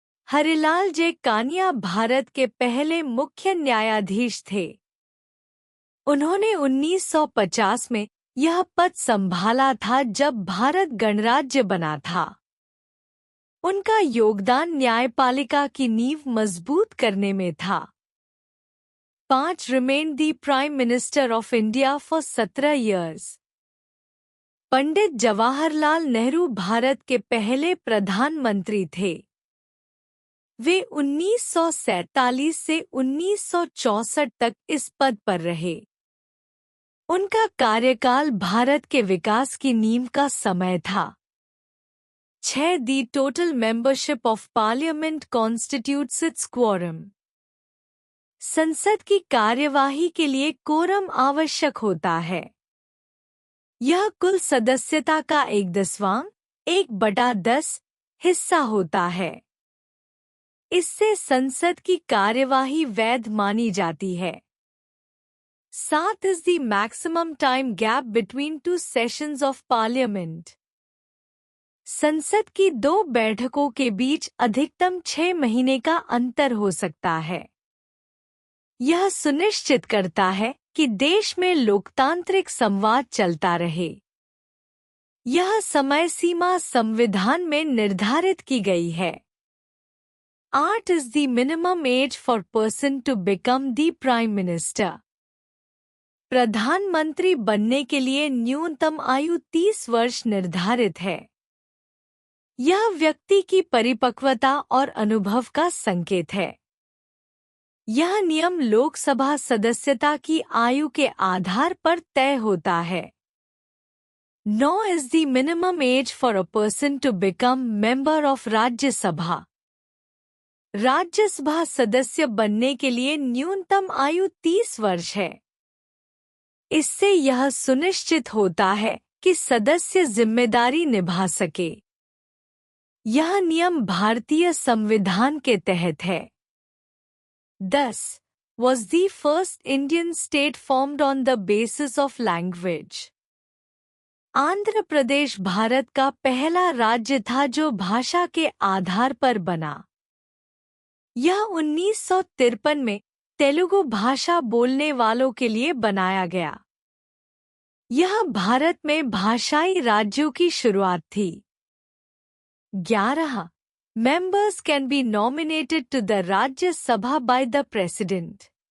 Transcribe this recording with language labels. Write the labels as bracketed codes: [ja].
[hi] हरिलाल जे कानिया भारत के पहले मुख्य न्यायाधीश थे। उन्होंने 1950 में यह पद संभाला था जब भारत गणराज्य बना था। उनका योगदान न्यायपालिका की नींव मजबूत करने में था। [en] 5 remained the Prime Minister of India for 17 years. [hi] Pandit Jawaharlal Nehru Bharat के पहले प्रधानमंत्री थे। वे 1947 से 1964 तक इस पद पर रहे। उनका कार्यकाल भारत के विकास की नींव का समय था। [en] 6 the total membership of parliament constitutes its quorum. [hi] संसद की कार्यवाही के लिए कोरम आवश्यक होता है। यह कुल सदस्यता का 1/10 हिस्सा होता है। इससे संसद की कार्यवाही वैध मानी जाती है। [en] 7 is the maximum time gap between 2 sessions of parliament। [hi] संसद की 2 बैठकों के बीच अधिकतम 6 महीने का अंतर हो सकता है। यह सुनिश्चित करता है कि देश में लोकतांत्रिक संवाद चलता रहे। यह समय सीमा संविधान में निर्धारित की गई है। [en] 8 is the minimum age for person to become the prime minister। [hi] प्रधानमंत्री बनने के लिए न्यूनतम आयु 30 वर्ष निर्धारित है। यह व्यक्ति की परिपक्वता और अनुभव का संकेत है। यह नियम लोकसभा सदस्यता की आयु के आधार पर तय होता है। [en] 9 is the minimum age for a person to become member of Rajya Sabha. [hi] Rajya Sabha सदस्य बनने के लिए न्यूनतम आयु 30 वर्ष है। इससे यह सुनिश्चित होता है कि सदस्य जिम्मेदारी निभा सके। यह नियम भारतीय संविधान के तहत है। [en] 10 was the first Indian state formed on the basis of language। [hi] Andhra Pradesh Bharat का पहला राज्य था जो भाषा के आधार पर बना। यह 1953 में तेलुगु भाषा बोलने वालों के लिए बनाया गया। यह भारत में भाषाई राज्यों की शुरुआत थी। [en] 11 Members can be nominated to the Rajya Sabha by the President।